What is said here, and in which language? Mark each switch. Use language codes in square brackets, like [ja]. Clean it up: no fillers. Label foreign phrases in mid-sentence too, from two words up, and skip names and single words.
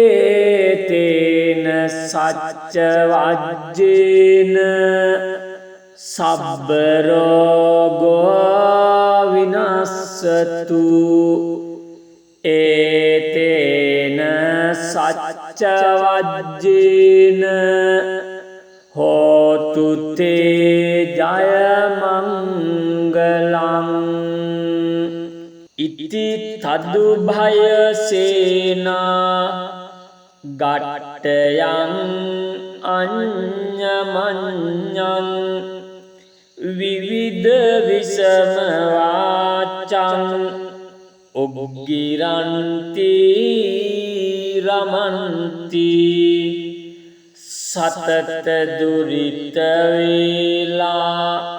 [pi] etena sacca vajjena සබ්බ රෝගෝ විනස්සතු ඒතේන සච්ච වජ්ජේන හෝතු තේ ජය මංගලං ඉති තදුභය සේනා ගට්ටයං අඤ්ඤමඤ්ඤං විවිධ විසම වාචං උග්ගිරන්ති රමන්ති සතත දුරිත වේලා